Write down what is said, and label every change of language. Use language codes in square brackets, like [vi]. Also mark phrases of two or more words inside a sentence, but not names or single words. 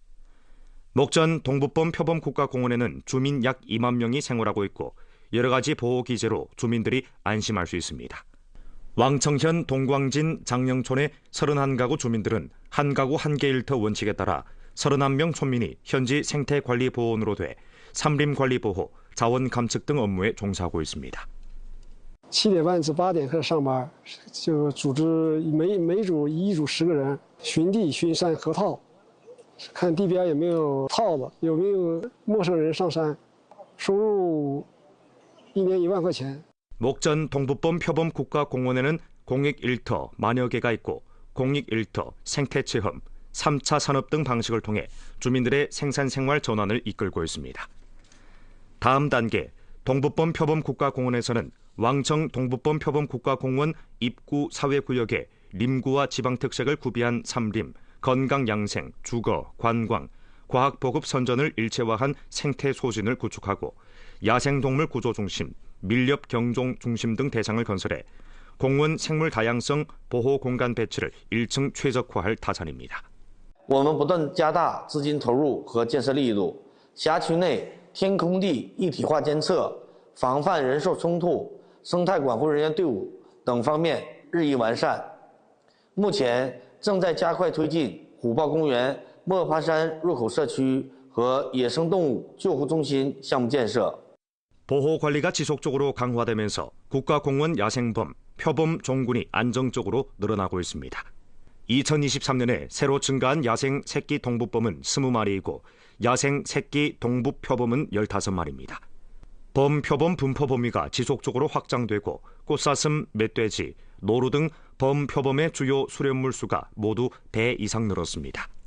[ko] 목전 동부범 표범국가공원에는 주민 약 2만 명이 생활하고 있고 여러 가지 보호 기제로 주민들이 안심할 수 있습니다. 왕청현 동광진 장영촌의 31가구 주민들은 한 가구 한 개 일터 원칙에 따라 31명 촌민이 현지 생태관리보호원으로 돼 삼림관리보호, 자원 감측 등 업무에 종사하고 있습니다. [zh] 7 点半至8点开始上班，就组织每组一组10个人巡地、巡山、河套，看地边有没有套子，有没有陌生人上山，收入1年1万块钱。 [ko] 목전 동부범 표범 국가공원에는 공익 일터 만여 개가 있고 공익 일터, 생태 체험, 3차 산업 등 방식을 통해 주민들의 생산 생활 전환을 이끌고 있습니다. 다음 단계 동부범 표범 국가공원에서는 왕청 동부범 표범 국가공원 입구 사회구역에 림구와 지방특색을 구비한 삼림, 건강양생, 주거, 관광, 과학보급 선전을 일체화한 생태 소진을 구축하고 야생동물 구조 중심, 밀렵 경종 중심 등 대상을 건설해 공원 생물 다양성 보호 공간 배치를 1층 최적화할 타산입니다. [zh] 我们不断加大资金投入和建设力度，辖区内天空地一体化监测、防范人兽冲突、生态管护人员队伍等方面日益完善。目前正在加快推进虎豹公园莫爬山入口社区和野生动物救护中心项目建设。 [ko] 보호 관리가 지속적으로 강화되면서 국가공원 야생범, 표범 종군이 안정적으로 늘어나고 있습니다. 2023년에 새로 증가한 야생 새끼 동부범은 20마리이고 야생 새끼 동부 표범은 15마리입니다. 범표범 분포 범위가 지속적으로 확장되고 꽃사슴, 멧돼지, 노루 등 범표범의 주요 수렵물 수가 모두 배 이상 늘었습니다.